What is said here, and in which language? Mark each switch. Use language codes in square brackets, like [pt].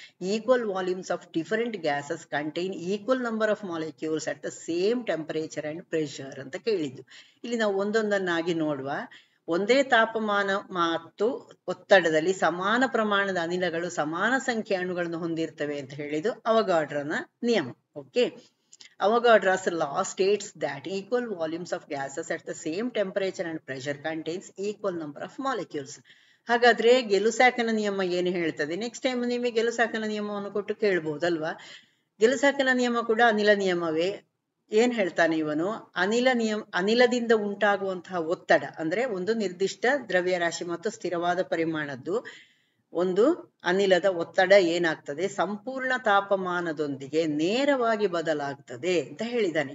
[en] equal volumes of different gases contain equal number of molecules at the same temperature and pressure [kn] ಅಂತ ಕೇಳಿದ್ದು. ಇಲ್ಲಿ ನಾವು ಒಂದೊಂದನ್ನಾಗಿ ನೋಡುವ. ಒಂದೇ ತಾಪಮಾನ ಮತ್ತು ಒತ್ತಡದಲ್ಲಿ ಸಮಾನ ಪ್ರಮಾಣದ ಅನಿಲಗಳು ಸಮಾನ ಸಂಖ್ಯೆಯ ಅಣುಗಳನ್ನು ಹೊಂದಿರ್ತವೆ ಅಂತ ಹೇಳಿದ್ದು ಅವಗಾಡ್ರನ ನಿಯಮ. [en] Okay, Avogadro's law states that equal volumes of gases at the same temperature and pressure contains equal number of molecules. [kn] ಹಾಗಾದ್ರೆ ಗೆಲುಸಾಕನ ನಿಯಮ ಏನು ಹೇಳ್ತದೆ? [en] next time [kn] ನಿಮಗೆ ಗೆಲುಸಾಕನ ನಿಯಮವನ್ನು ಕೊಟ್ಟು ಕೇಳ್ಬಹುದಲ್ವಾ? ಗೆಲುಸಾಕನ ನಿಯಮ ಕೂಡ ಅನಿಲ ನಿಯಮವೇ. ಏನ್ ಹೇಳ್ತಾನೆ ಇವನು? ಅನಿಲದಿಂದ ಉಂಟಾಗುವಂತಹ ಒತ್ತಡ ಅಂದ್ರೆ ಒಂದು ನಿರ್ದಿಷ್ಟ ದ್ರವ್ಯರಾಶಿ ಮತ್ತು ಸ್ಥಿರವಾದ ಪರಿಮಾಣದ್ದು ಒಂದು ಅನಿಲದ ಒತ್ತಡ ಏನಾಗ್ತದೆ ಸಂಪೂರ್ಣ ತಾಪಮಾನದೊಂದಿಗೆ ನೇರವಾಗಿ ಬದಲಾಗ್ತದೆ ಅಂತ ಹೇಳಿದ್ದಾನೆ.